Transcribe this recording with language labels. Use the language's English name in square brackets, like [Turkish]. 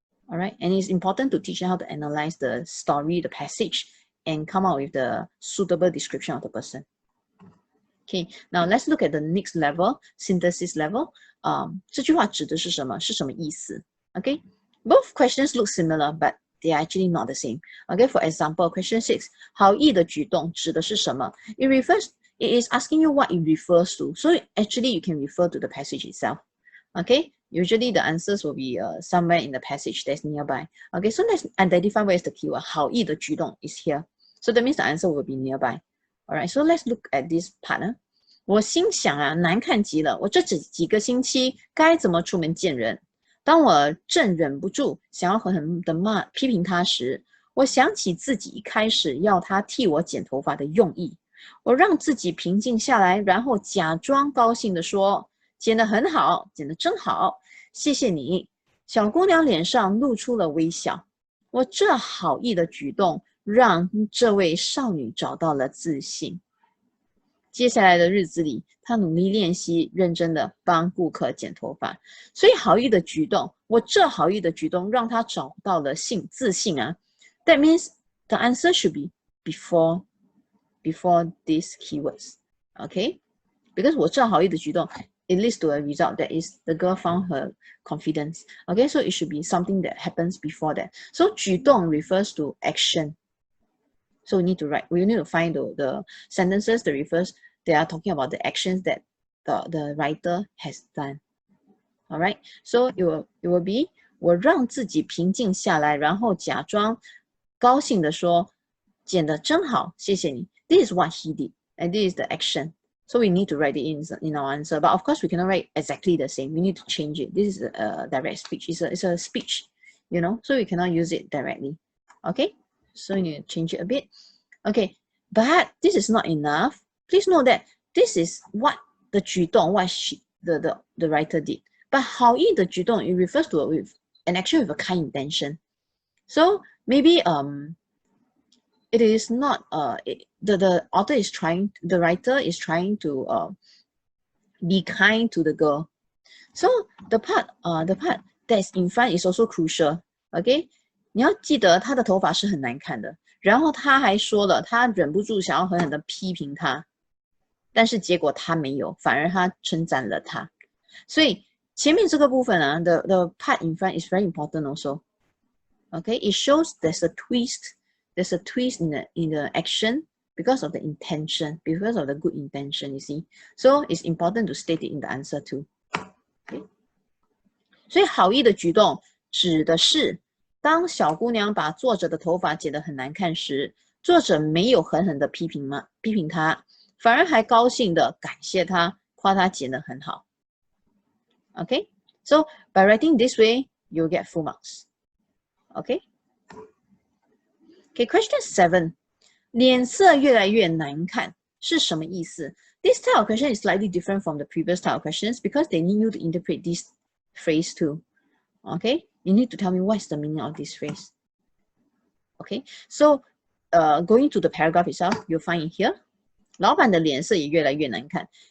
[English] All right, and it's important to teach them how to analyze the story, the passage, and come out with the suitable description of the person. Okay, now let's look at the next level, synthesis level. [Chinese] 这句话指的是什么？是什么意思？ [English] Okay, both questions look similar, but they are actually not the same. Okay, for example, question 6, [Chinese] 好意的举动指的是什么？ [English] It is asking you what it refers to. So actually, you can refer to the passage itself. Okay, usually the answers will be somewhere in the passage that's nearby. Okay, so let's identify where is the keyword. [Chinese] 好意的举动 [English] is here. So that means the answer will be nearby. Alright, so let's look at this part. [Chinese] 我心想啊，难看极了，我这几个星期该怎么出门见人？当我正忍不住想要狠狠地批评他时，我想起自己一开始要他替我剪头发的用意。我让自己平静下来，然后假装高兴地说：“剪得很好，剪得真好，谢谢你。” 小姑娘脸上露出了微笑。我这好意的举动让这位少女找到了自信。接下来的日子里，她努力练习，认真的帮顾客剪头发。所以好意的举动，我这好意的举动让她找到了自信啊。 [English] That means the answer should be before these keywords, okay? Because [Chinese] 我这好意的举动 [English] it leads to a result that is the girl found her confidence. Okay, so it should be something that happens before that. So 举动 refers to action. So we need to find the sentences that they are talking about the actions that the writer has done. All right, so it will be [Chinese] 我让自己平静下来，然后假装高兴地说：“剪得真好，谢谢你。” [English] This is what he did, and this is the action. So we need to write it in our answer. But of course, we cannot write exactly the same. We need to change it. This is a direct speech. It's a speech, you know. So we cannot use it directly. Okay. So you need to change it a bit. Okay. But this is not enough. Please note that this is what the 举动 what the writer did. But [Chinese] 好意的举动 [English] it refers to an action with a kind intention. So maybe it is not the writer is trying to be kind to the girl. So the part that's in front is also crucial. [Chinese] Okay, 你要记得她的头发是很难看的，然后他还说了，他忍不住想要狠狠的批评她，但是结果他没有，反而他称赞了她。所以前面这个部分啊 [English] the part in front is very important also. Okay, it shows there's a twist in the action because of the intention, because of the good intention, you see. So it's important to state it in the answer too. Okay. [Chinese] 所以好意的举动指的是，当小姑娘把作者的头发剪得很难看时，作者没有狠狠的批评她，反而还高兴的感谢她，夸她剪得很好。 [English] Okay, so by writing this way, you'll get full marks. Okay. Okay, question 7. [Chinese] 脸色越来越难看是什么意思？ [English] This type of question is slightly different from the previous type of questions because they need you to interpret this phrase too. Okay, you need to tell me what's the meaning of this phrase. Okay, so going to the paragraph itself, you'll find it here. [Chinese] 老板的脸色也越来越难看。